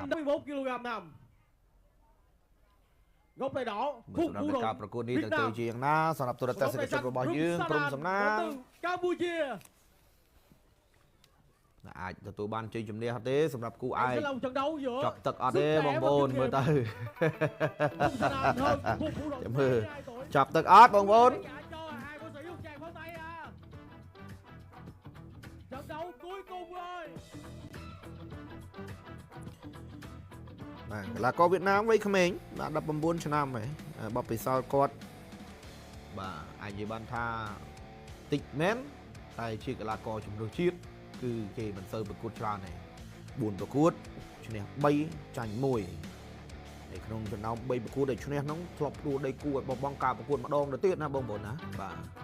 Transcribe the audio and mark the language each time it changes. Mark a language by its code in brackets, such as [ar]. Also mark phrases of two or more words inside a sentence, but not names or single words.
[vi] 51 kg nam gốc tay đỏ Phúc Vũ Thuận [km] ប្រកួតនេះទៅជាយ៉ាងណាសម្រាប់ទូរទស្សនិកជនរបស់យើងព្រមសំណាង កម្ពុជា អាចទទួលបានជ័យជំនះទេសម្រាប់គូឯក [vi] trận đấu giữa [km] ចាប់ទឹកអត់ទេបងប្អូនមើលទៅចាំមើលចាប់ទឹកអត់បងប្អូន [vi] trận đấu cuối cùng rồi [km] បាទកីឡាករវៀតណាមវ័យក្មេងបាទ19ឆ្នាំហើយបបពិសោធន៍គាត់បាទអាចនិយាយបានថាតិចមែនតែជាកីឡាករជំនឿជាតិគឺគេមិនសូវប្រកួតច្រើនទេ4ប្រកួតឈ្នះ3ចាញ់1នៅក្នុងចំណោម3ប្រកួតដែលឈ្នះហ្នឹងធ្លាប់ដួលដីគូឲ្យបោះបង់ការប្រកួតម្ដងទៅទៀតណាបងប្អូនណាបាទ